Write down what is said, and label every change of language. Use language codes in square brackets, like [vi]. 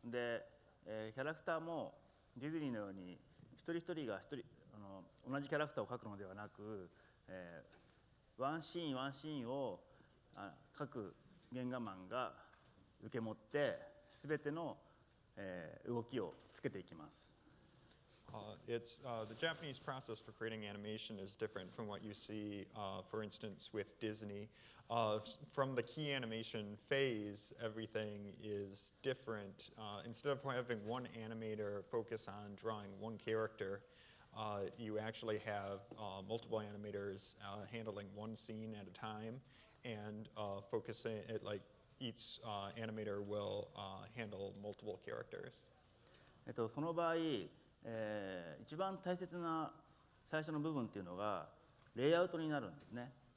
[ja] で、キャラクターもディズニーのように一人一人が同じキャラクターを描くのではなく、ワンシーンワンシーンを各原画マンが受け持って全ての動きをつけていきます。 [en] The Japanese process for creating animation is different from what you see, for instance, with Disney. From the key animation phase, everything is different. Instead of having one animator focus on drawing one character, you actually have multiple animators handling one scene at a time and focusing it like each animator will handle multiple characters. [ja] その場合、一番大切な最初の部分っていうのがレイアウトになるんですね。